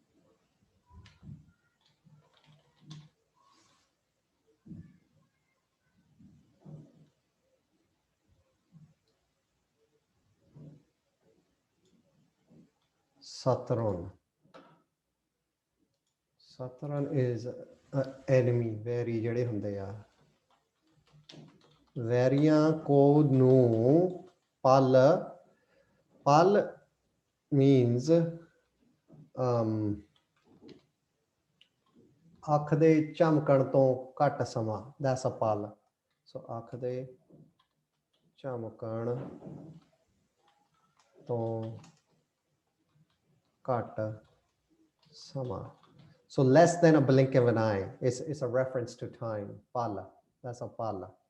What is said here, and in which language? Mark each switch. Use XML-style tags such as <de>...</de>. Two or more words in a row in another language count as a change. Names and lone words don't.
<pa>Satran.</pa> <en>Satran is an enemy, very</en> <pa>ਜਿਹੜੇ ਹੁੰਦੇ ਆ. ਵੈਰੀਆਂ ਕੋ ਨੂੰ ਪਲ ਪਲ means ਅੱਖ ਦੇ ਝਮਕਣ ਤੋਂ ਘੱਟ ਸਮਾਂ</pa> <en>that's a</en> <pa>ਪਲ so ਅੱਖ ਦੇ ਝਮਕਣ ਤੋਂ ਘੱਟ ਸਮਾਂ</pa> <en>so less than a blink of an eye it's a reference to time pal that's a pal</en>